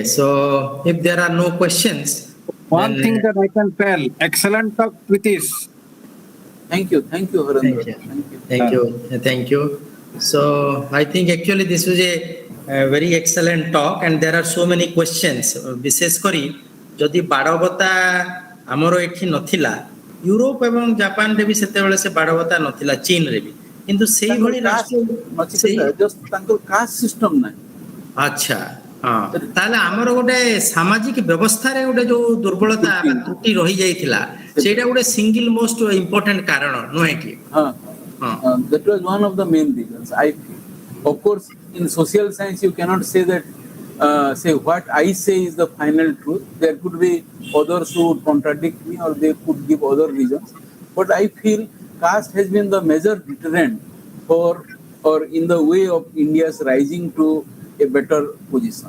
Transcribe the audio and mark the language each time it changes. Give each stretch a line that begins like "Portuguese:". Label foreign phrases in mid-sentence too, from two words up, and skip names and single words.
English: So, if there are no questions, One thing that I can tell, excellent talk with this. Thank you, Harendra. Thank you. So, I think actually this was a very excellent talk, and there are so many questions.
Odia: ବିଶେଷ କରି ଯଦି ବାଡ଼ବତା ଆମର ଏଠି ନଥିଲା, ୟୁରୋପ ଏବଂ ଜାପାନରେ ବି ସେତେବେଳେ ସେ ବାଡ଼ବତା ନଥିଲା, ଚୀନରେ ବି, କିନ୍ତୁ ସେଇଭଳି ତାଙ୍କର
English: caste system
Odia: ନାହିଁ। ଆଚ୍ଛା, ହଁ, ତାହେଲେ ଆମର ଗୋଟେ ସାମାଜିକ ବ୍ୟବସ୍ଥାରେ ଗୋଟେ ଯୋଉ ଦୁର୍ବଳତା ତ୍ରୁଟି ରହିଯାଇଥିଲା, ସେଇଟା ଗୋଟେ
English: single most important
Odia: କାରଣ ନୁହେଁ କି?
English: That was one of the main reasons. Of course, in social science you cannot say that say what I say is the final truth. There could be others who would contradict me or they could give other reasons, but I feel caste has been the major deterrent for or in the way of India's rising to a better position.